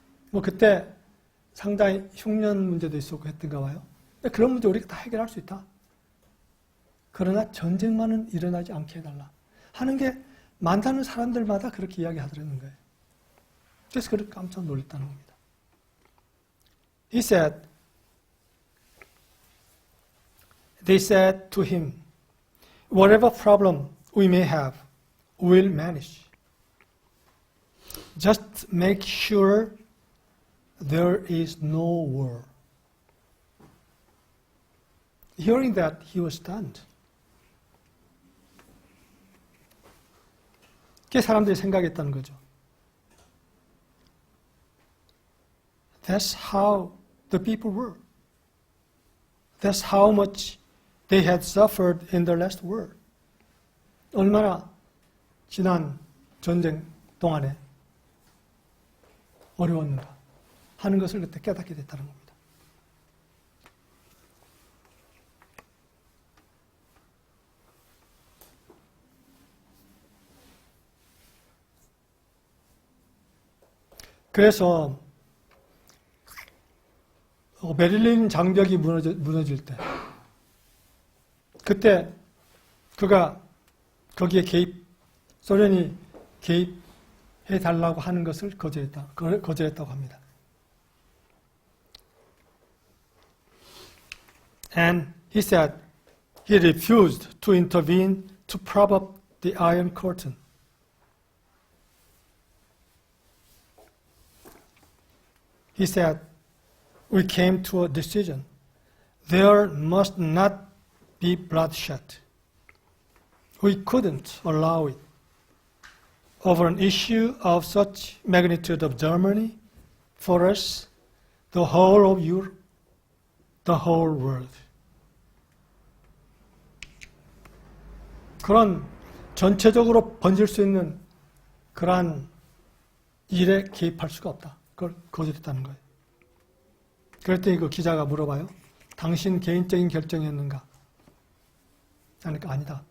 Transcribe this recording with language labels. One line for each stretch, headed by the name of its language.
Korean: 뭐 그때 상당히 흉년 문제도 있었고 했던가 봐요. 그런 문제 우리가 다 해결할 수 있다. 그러나 전쟁만은 일어나지 않게 해달라. 하는 게 만나는 사람들마다 그렇게 이야기하더라는 거예요. 그래서 그렇게 깜짝 놀랐다는 겁니다.
English: He said, they said to him, whatever problem we may have, we'll manage. Just make sure there is no war. Hearing that, he was stunned.
Korean: 그게 사람들이 생각했다는 거죠.
English: That's how the people were. That's how much they had suffered in the last war.
Korean: 얼마나 지난 전쟁 동안에 어려웠는가 하는 것을 그때 깨닫게 됐다는 겁니다. 그래서 베를린 장벽이 무너질 때 그때 그가 거기에 소련이 개입해 달라고 하는 것을 거절했다고 합니다.
English: And he said he refused to intervene to prop up the Iron Curtain. He said, we came to a decision. There must not be bloodshed. We couldn't allow it. Over an issue of such magnitude of Germany, for us, the whole of Europe, the whole world.
Korean: 그런 전체적으로 번질 수 있는 그러한 일에 개입할 수가 없다. 그걸 거절했다는 거예요. 그랬더니 그 기자가 물어봐요. 당신 개인적인 결정이었는가? 그러니까 아니다.